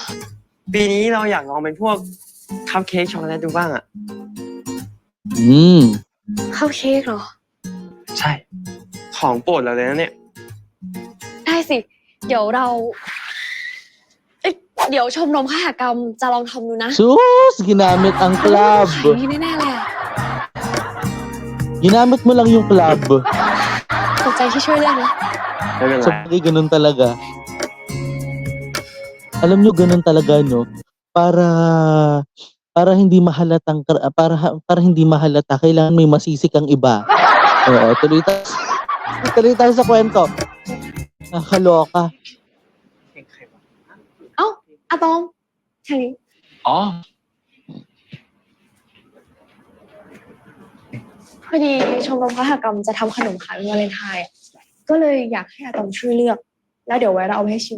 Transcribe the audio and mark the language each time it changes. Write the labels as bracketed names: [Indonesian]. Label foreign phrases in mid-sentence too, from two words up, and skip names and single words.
[Thai] ปีนี้เราอยากลองเป็นพวกคัพเค้กช็อกโกแลตดูบ้างอะ ข้าวเค้กเหรอ ใช่ ของโปรดเราเลยนะเนี่ย ได้สิเดี๋ยวเราเอ้ยเดี๋ยวชมรมคหกรรมจะลองทำดูนะ [Filipino] Sus! Ginamit ang [Thai] ขาย [Filipino] club. [Thai] ดีแน่ๆเลยอะ [Filipino] Ginamit mo lang yung club. [Thai] ขอบใจที่ช่วยเรื่องนะ ไม่เป็นไร [Filipino] Sa bagay, ganun talaga. Alam nyo, ganun talaga, no? Para hindi mahalatang para hindi mahalata, kailangan may masisi kang iba. Oo, tuloy tayo sa kwento. Nakakaloka. [Thai] เอ้าอะตอมแค่นี้ อ๋อ พอดีชมรมคหกรรมจะทำขนมขายวันวาเลนไทน์อะก็เลยอยากให้อะตอมช่วยเลือก แล้วเดี๋ยวไว้เราเอาไปให้ชิม